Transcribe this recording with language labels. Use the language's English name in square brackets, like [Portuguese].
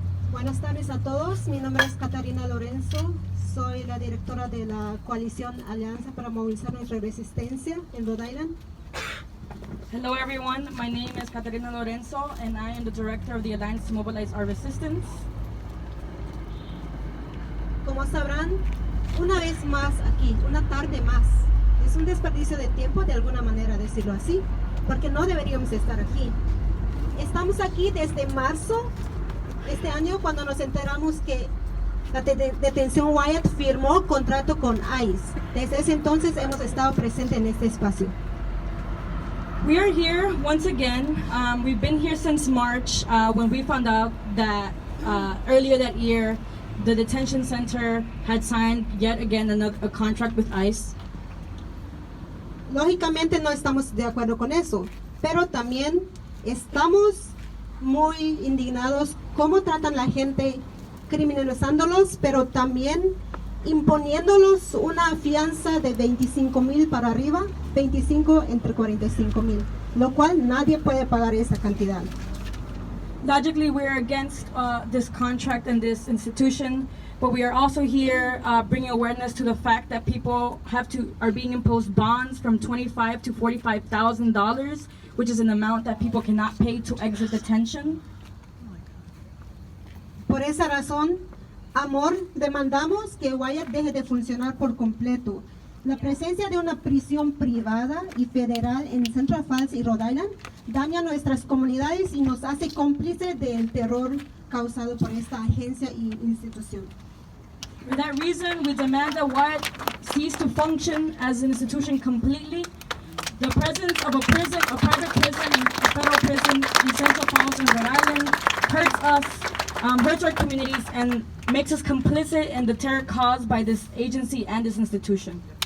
[Spanish] Buenas tardes a todos, mi nombre es Catarina Lorenzo, soy la directora de la coalición Alianza para Movilizar Nuestra Resistencia en Rhode Island. [English] Hello everyone, my name is Catarina Lorenzo and I am the director of the Alliance to Mobilize Our Resistance. [Spanish] Como sabrán, una vez más aquí, una tarde más, es un desperdicio de tiempo de alguna manera decirlo así, porque no deberíamos estar aquí. Estamos aquí desde marzo este año cuando nos enteramos que la detención Wyatt firmó contrato con ICE. Desde ese entonces hemos estado presentes en este espacio. [English] We are here once again. We've been here since March when we found out that earlier that year the detention center had signed yet again a contract with ICE. [Spanish] Lógicamente no estamos de acuerdo con eso, pero también estamos muy indignados cómo tratan la gente, criminalizándolos, pero también imponiéndolos una fianza de 25,000 para arriba, 25 entre 45,000, lo cual nadie puede pagar esa cantidad. [English] Logically, we're against this contract and this institution, but we are also here bringing awareness to the fact that people are being imposed bonds from $25,000 to $45,000, which is an amount that people cannot pay to exit detention. [Spanish] Por esa razón, Amor, demandamos que Wyatt deje de funcionar por completo. La presencia de una prisión privada y federal en Central Falls y Rhode Island daña nuestras comunidades y nos hace cómplices del terror causado por esta agencia y institución. [English] For that reason, we demand that Wyatt cease to function as an institution completely. The presence of a private prison, a federal prison in Central Falls and Rhode Island hurts us, hurts our communities, and makes us complicit in the terror caused by this agency and this institution.